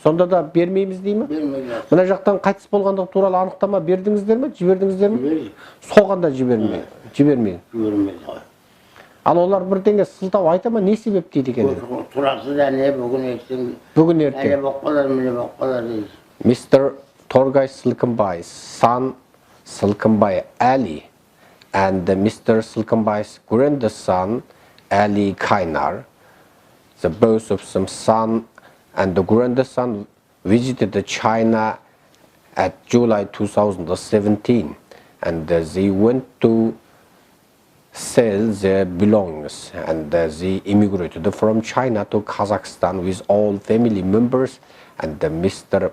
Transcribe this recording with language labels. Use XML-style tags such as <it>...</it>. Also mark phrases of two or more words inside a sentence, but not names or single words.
<kk>Сонда да бермейміз дейді ме? Бермейді. Мына жақтан қайтыс болғандығы туралы анықтама бердіңіздер ме? Жібердіңіздер ме? Берді. Соғанда жібермейді. Жібермейді. Ал олар бірдеңе сылтау айта ма, не себеп дейді екен? Тұрасы да не бүгін ертең. Бүгін ертең. Әлі болып қалар, міне болып қалар дейді.</kk> <en>Mr. Torgay Silkenbai's son Silkenbai Ali and Mr. Silkenbai's grandson Ali Kainar, the both of them son and the grandson visited China at July 2017, and they went to sell their belongings, and they immigrated from China to Kazakhstan with all family members, and Mr.</en>